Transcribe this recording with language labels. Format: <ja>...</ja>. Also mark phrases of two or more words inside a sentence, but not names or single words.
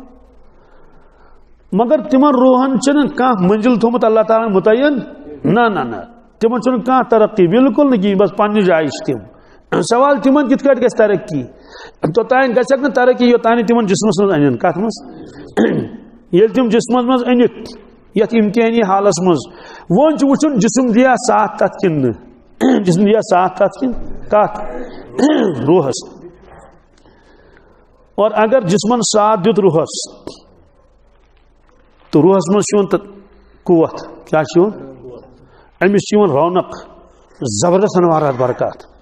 <ks>مگر تمن روحن چھنہٕ کانٛہہ منزل تھوٚمُت اللہ تعالیٰ ہن متعین نہ نہ نہ تمن چھُنہٕ کانٛہہ ترقی بالکل نہٕ کِہیٖنۍ بس پننہِ جایہِ چھِ تِم سوال تمن کِتھ کٲٹھۍ گژھِ ترقی توٚتانۍ گژھکھ نہٕ ترقی یوٚتانۍ نہٕ تمن جسمس منٛز انن کتھ منٛز ییٚلہِ تِم جسمس منٛز أنِکھ یتھ امتحٲنی حالس منٛز وۄنۍ چھُ وٕچھُن جسم دِیا ساتھ تتھ کِنہٕ نہٕ جسم دِیا ساتھ تتھ کِنہٕ کتھ روحس اور اگر جسمن ساتھ دیُت روحس تو روحس منٛز چھُ یِوان قوت کیٛاہ چھُ یِوان أمِس چھِ یِوان رونق زبردست انوارات برکات</ks>